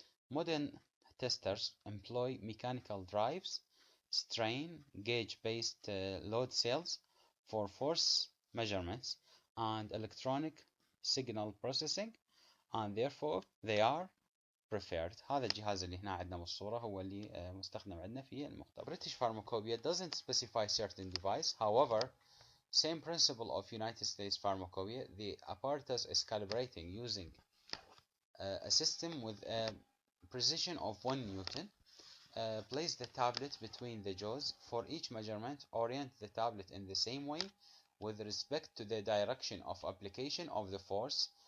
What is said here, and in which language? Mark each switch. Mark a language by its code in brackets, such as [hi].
[en] Modern testers employ mechanical drives, strain gauge-based load cells for force measurements, and electronic signal processing, and therefore they are preferred. [ar] هذا الجهاز اللي هنا عندنا بالصورة هو اللي مستخدم عندنا في المختبر. [en] British Pharmacopoeia doesn't specify certain device. However, same principle of United States Pharmacopoeia, the apparatus is calibrating using a system with a precision of 1 Newton. Place the tablet between the jaws. For each measurement, orient the tablet in the same way with respect to the direction of application of the force.